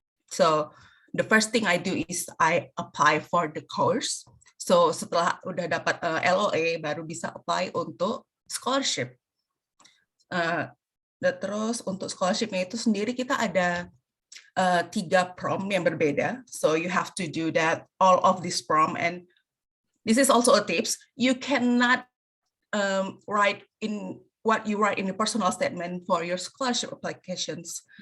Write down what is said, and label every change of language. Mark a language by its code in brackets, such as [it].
[en] So the first thing I do is I apply for the course. [id] So setelah udah dapat LOA baru bisa apply untuk scholarship. Terus untuk scholarshipnya itu sendiri kita ada 3 prom yang berbeda. [en] So you have to do that all of this prom, and this is also a tips. You cannot write in what you write in the personal statement for your scholarship applications.